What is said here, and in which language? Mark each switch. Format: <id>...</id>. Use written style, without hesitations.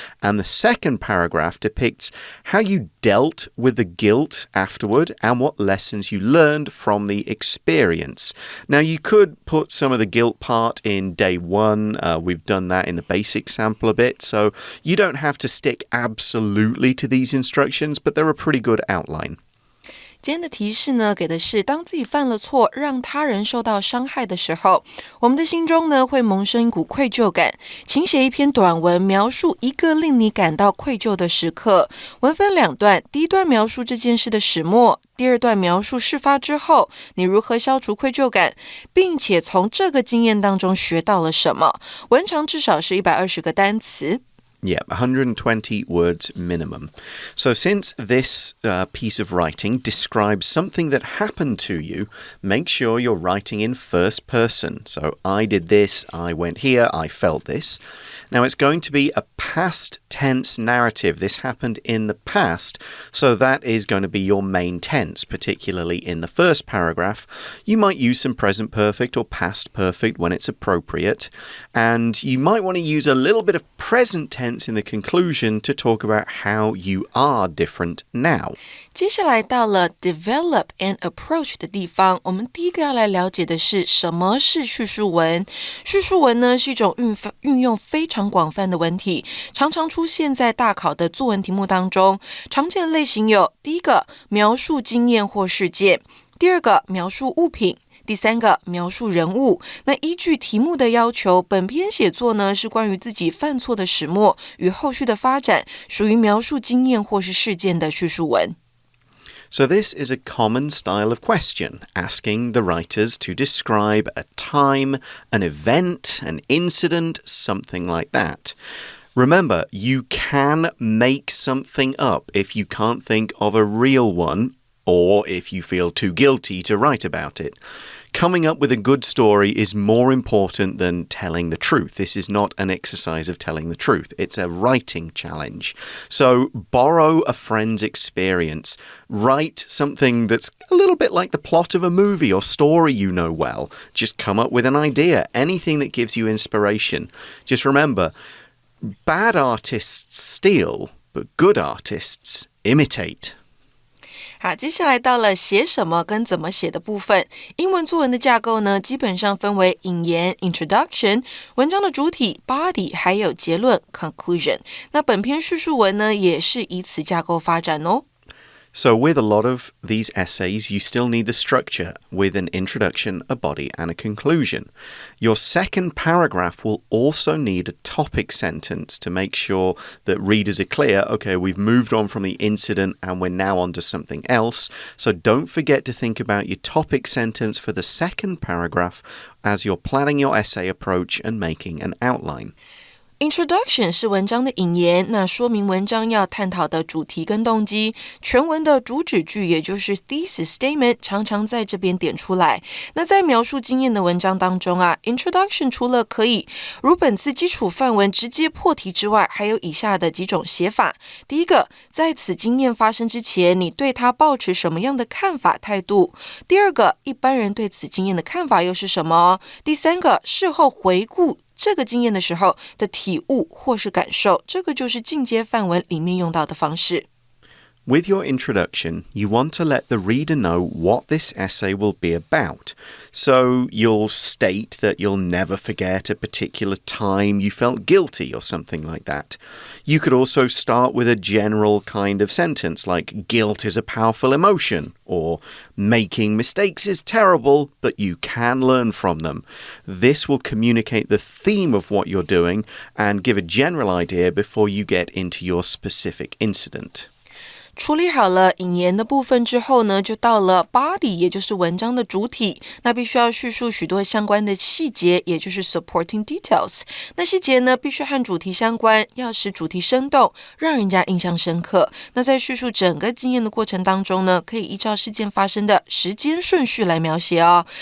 <en>And the second paragraph depicts how you dealt with the guilt afterward and what lessons you learned from the experience. Now, you could put some of the guilt part in day one. We've done that in the basic sample a bit, so you don't have to stick absolutely to these instructions, but they're a pretty good outline.</en> <zh>今天的提示呢，给的是当自己犯了错，让他人受到伤害的时候，我们的心中呢会萌生一股愧疚感。请写一篇短文，描述一个令你感到愧疚的时刻。文分两段，第一段描述这件事的始末，第二段描述事发之后，你如何消除愧疚感，并且从这个经验当中学到了什么。文长至少是120个单词。</zh> <en>Yeah, 120 words minimum. So since this piece of writing describes something that happened to you, make sure you're writing in first person. So I did this, I went here, I felt this. Now it's going to be a past tense narrative. This happened in the past, so that is going to be your main tense, particularly in the first paragraph. You might use some present perfect or past perfect when it's appropriate, and you might want to use a little bit of present tense in the conclusion to talk about how you are different now.</en> <zh>接下来到了</zh> <en>develop and approach</en> <zh>的地方，我们第一个要来了解的是什么是叙述文。叙述文呢是一种运用非常广泛的文体，常常出现在大考的作文题目当中。常见的类型有：第一个，描述经验或事件；第二个，描述物品；第三个，描述人物。那依据题目的要求，本篇写作呢是关于自己犯错的始末与后续的发展，属于描述经验或是事件的叙述文。</zh> <en>So this is a common style of question, asking the writers to describe a time, an event, an incident, something like that. Remember, you can make something up if you can't think of a real one, or if you feel too guilty to write about it. Coming up with a good story is more important than telling the truth. This is not an exercise of telling the truth. It's a writing challenge. So borrow a friend's experience. Write something that's a little bit like the plot of a movie or story you know well. Just come up with an idea, anything that gives you inspiration. Just remember, bad artists steal, but good artists imitate.</en> <zh>好，接下来到了写什么跟怎么写的部分。英文作文的架构呢，基本上分为引言 introduction、文章的主体 body， 还有结论 conclusion。那本篇叙述文呢，也是以此架构发展哦。</zh> <en>So with a lot of these essays, you still need the structure with an introduction, a body, and a conclusion. Your second paragraph will also need a topic sentence to make sure that readers are clear, okay, we've moved on from the incident and we're now on to something else. So don't forget to think about your topic sentence for the second paragraph as you're planning your essay approach and making an outline.</en> <zh>Introduction 是文章的引言，那说明文章要探讨的主题跟动机。全文的主旨句，也就是 thesis statement， 常常在这边点出来。那在描述经验的文章当中啊 ，Introduction 除了可以如本次基础范文直接破题之外，还有以下的几种写法。第一个，在此经验发生之前，你对它抱持什么样的看法态度？第二个，一般人对此经验的看法又是什么？第三个，事后回顾这个经验的时候的体悟或是感受，这个就是进阶范文里面用到的方式。</zh> <en>With your introduction, you want to let the reader know what this essay will be about. So you'll state that you'll never forget a particular time you felt guilty or something like that. You could also start with a general kind of sentence like guilt is a powerful emotion or making mistakes is terrible, but you can learn from them. This will communicate the theme of what you're doing and give a general idea before you get into your specific incident.</en> <zh>处理好了引言的部分之后呢，就到了 body， 也就是文章的主体。那必须要叙述许多相关的细节，也就是 supporting details。那细节呢，必须和主题相关，要使主题生动，让人家印象深刻。那在叙述整个经验的过程当中呢，可以依照事件发生的时间顺序来描写哦。</zh>